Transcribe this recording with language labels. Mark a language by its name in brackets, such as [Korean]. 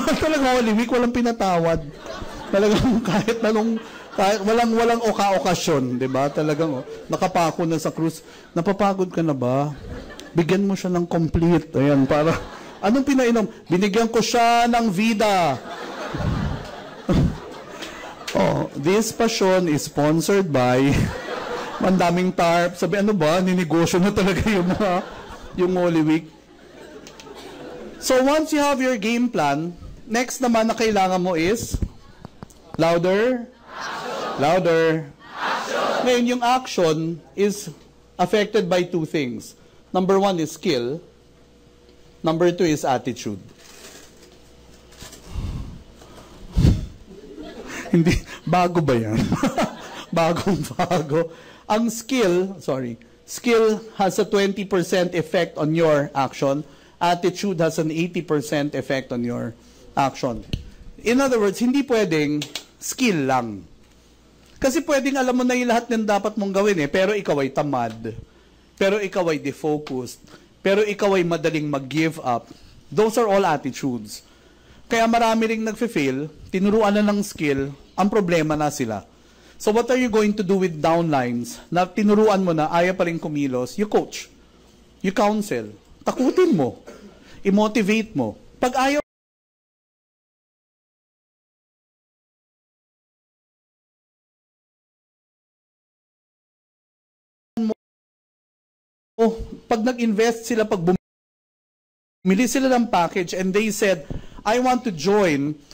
[Filipino] Talagang Holy Week, walang pinatawad. Talagang kahit walang okasyon, di ba? Talagang nakapako na sa krus. Napapagod ka na ba? Bigyan mo siya ng complete. Ayan, para, anong pinainom? Binigyan ko siya ng vida. [English] Oh, this passion is sponsored by mandaming tarp. [Filipino] Sabi, ano ba? Ninegosyo na talaga yung Holy Week. [English] So, once you have your game plan, next [Filipino] naman na kailangan mo [English] is louder? Action. Louder. Action. Ngayon, yung action is affected by 2 things. Number 1 is skill. Number 2 is attitude. [Filipino] Hindi, bago ba yan? Bagong-bago. Ang [English] skill has a 20% effect on your action. Attitude has an 80% effect on your action. In other words, [Filipino] hindi pwedeng skill lang. Kasi pwedeng alam mo na yung lahat ng dapat mong gawin pero ikaw ay tamad. Pero ikaw ay defocused. Pero ikaw ay madaling mag-give up. [English] Those are all attitudes. [Filipino] Kaya marami ring nagfe-fail, tinuruan na ng skill, ang problema na sila. [English] So what are you going to do with downlines [Filipino] na tinuruan mo na, ayaw pa rin kumilos? [English] You coach. You counsel. [Filipino] Takutin mo. I-motivate mo. Pag ayaw mo, pag nag-invest sila, pag bumili sila ng package [English] and they said, I want to join